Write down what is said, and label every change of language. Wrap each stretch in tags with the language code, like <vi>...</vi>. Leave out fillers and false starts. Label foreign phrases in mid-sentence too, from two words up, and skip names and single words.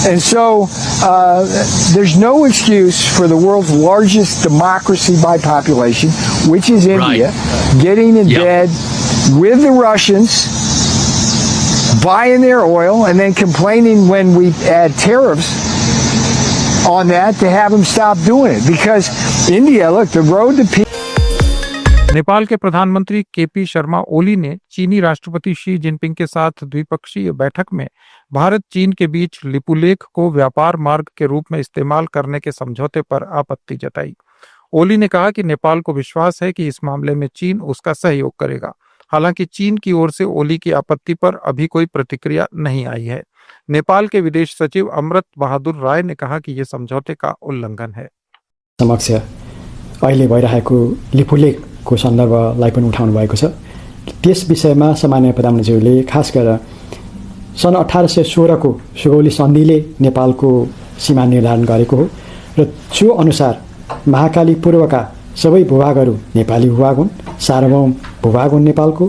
<en>And so there's no excuse for the world's largest democracy by population, which is India, getting in Yep. bed with the Russians, buying their oil, and then complaining when we add tariffs on that to have them stop doing it. Because India, look, the road to peace.</en> <hi>नेपाल के प्रधानमंत्री केपी शर्मा ओली ने चीनी राष्ट्रपति शी जिनपिंग के साथ द्विपक्षीय बैठक में भारत चीन के बीच लिपुलेख को व्यापार मार्ग के रूप में इस्तेमाल करने के समझौते पर आपत्ति जताई। ओली ने कहा कि नेपाल को विश्वास है कि इस मामले में चीन उसका सहयोग करेगा। हालांकि चीन की ओर से ओली की आपत्ति पर अभी कोई प्रतिक्रिया नहीं आई है। नेपाल के विदेश सचिव अमृत बहादुर राय ने कहा कि यह समझौते का उल्लंघन है।</hi> <ne>समक्ष अहिले भइरहेको लिपुलेखको सन्दर्भलाई पनि उठाउनु भएको छ। त्यस विषयमा सामान्य प्रधानमन्त्रीले खास गरेर सन् 1816 को सुगौली सन्धिले नेपालको सीमा निर्धारण गरेको हो र त्यो अनुसार महाकाली पूर्वका सबै भूभागहरू नेपाली भूभाग हुन्, सार्वभौम भूभाग हुन् नेपालको</ne>